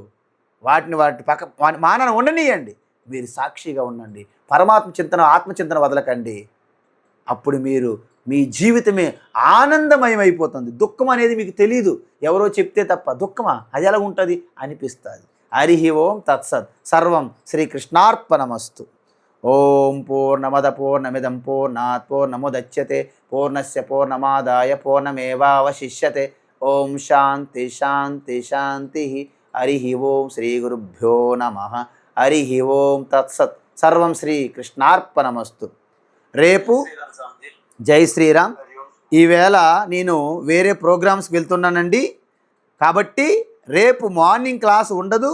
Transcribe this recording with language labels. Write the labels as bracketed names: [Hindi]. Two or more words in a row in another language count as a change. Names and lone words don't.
[Telugu] వాటి మానన ఉండనియండి, మీరు సాక్షిగా ఉండండి, పరమాత్మ చింతన, ఆత్మచింతన వదలకండి. అప్పుడు మీ జీవితమే ఆనందమయం అయిపోతుంది. దుఃఖం అనేది మీకు తెలీదు, ఎవరో చెప్తే తప్ప. దుఃఖమా, అది ఎలా ఉంటుంది అనిపిస్తుంది. [Sanskrit] హరి ఓం తత్సత్. సర్వం శ్రీకృష్ణార్పణమస్తు. ఓం పూర్ణమద పూర్ణమిదం పూర్ణాత్ పూర్ణముదచ్యతే పూర్ణస్య పూర్ణమాదాయ పూర్ణమేవావశిష్యతే. ఓం శాంతి శాంతి శాంతి. హరి ఓం. శ్రీ గురుభ్యో నమః. హరి ఓం తత్సత్. సర్వం శ్రీ కృష్ణార్పణమస్తు. రేపు జై శ్రీరామ్. [Telugu] ఈవేళ నేను వేరే ప్రోగ్రామ్స్కి వెళ్తున్నానండి, కాబట్టి రేపు [English] morning class [Telugu] ఉండదు.